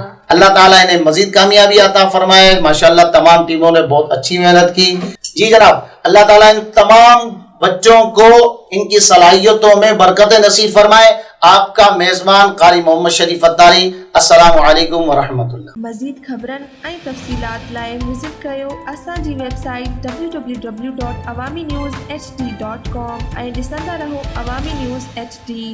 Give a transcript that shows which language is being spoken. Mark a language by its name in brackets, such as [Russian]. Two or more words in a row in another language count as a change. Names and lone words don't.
[Urdu] اللہ تعالیٰ انہیں مزید کامیابی عطا فرمائے. ماشاءاللہ تمام ٹیموں نے بہت اچھی محنت کی. جی جناب اللہ تعالیٰ ان تمام بچوں کو ان کی صلاحیتوں میں برکت نصیب فرمائے. آپ کا میزبان قاری محمد شریف اتاری. السلام علیکم ورحمۃ اللہ. [Sindhi] مزید خبرن ऐं तफ़सीलात लाइ विज़िट कयो असांजी वेबसाइट www.awamiNewsHD.com ऐं ॾिसंदा रहो अवामी न्यूज़ HD.